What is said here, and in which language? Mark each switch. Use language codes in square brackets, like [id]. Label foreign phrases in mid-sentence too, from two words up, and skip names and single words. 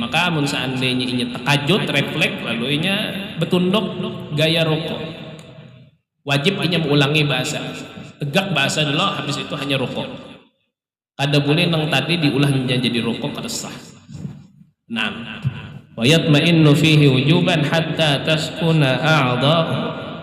[bjn] Maka mun seandainya inya takajud refleks lalu inya betunduk gaya rukuk, wajib inya mengulangi bahasa tegak bahasa dulu, habis itu hanya rukuk. Kada boleh nang tadi diulah menjadi rukuk kada sah. Nah, [ar] ويطمئن فيه وجوبا حتى تسكن أعضاؤه.